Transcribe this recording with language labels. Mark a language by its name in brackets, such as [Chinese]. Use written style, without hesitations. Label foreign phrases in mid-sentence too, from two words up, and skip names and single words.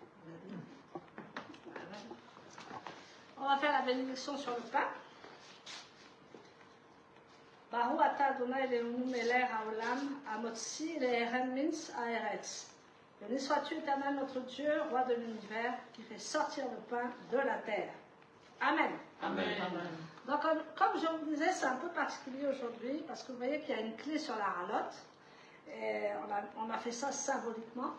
[French] On va faire la bénédiction sur le pain. [Hebrew] ברוך אתה אדני אלהינו מלך העולם המוציא לחם מן הארץ. [French] Béni sois-tu, Éternel, notre Dieu, roi de l'univers, qui fait sortir le pain de la terre. Amen. Amen. Donc, comme je vous disais, c'est un peu particulier aujourd'hui, parce que vous voyez qu'il y a une clé sur la ralotte. Et on a fait ça symboliquement.